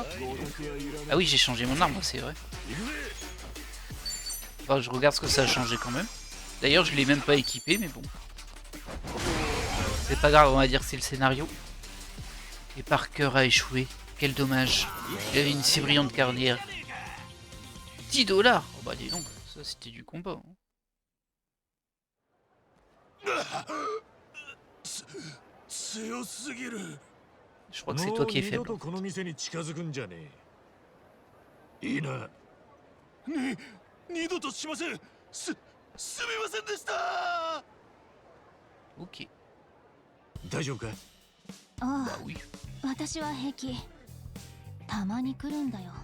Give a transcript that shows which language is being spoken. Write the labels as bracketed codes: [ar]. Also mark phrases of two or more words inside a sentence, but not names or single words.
[fr] Ah oui, j'ai changé mon arme, c'est vrai. Enfin, je regarde ce que ça a changé quand même. D'ailleurs, je l'ai même pas équipé, mais bon. C'est pas grave, on va dire que c'est le scénario. Et Parker a échoué. Quel dommage. Il avait une si brillante carrière. 10 $. Oh bah dis donc, ça c'était du combat. [ja] 強すぎる。 [fr] Je crois que c'est toi qui es [ja] もう二度 [fr] faible. [ja] とこの店に近づくんじゃねえ。いいな。二度としません。すみませんでした。 Ok. 大丈夫か？あ [fr] Bah あ、 oui. [ja] 私は平気。たまに来るんだよ。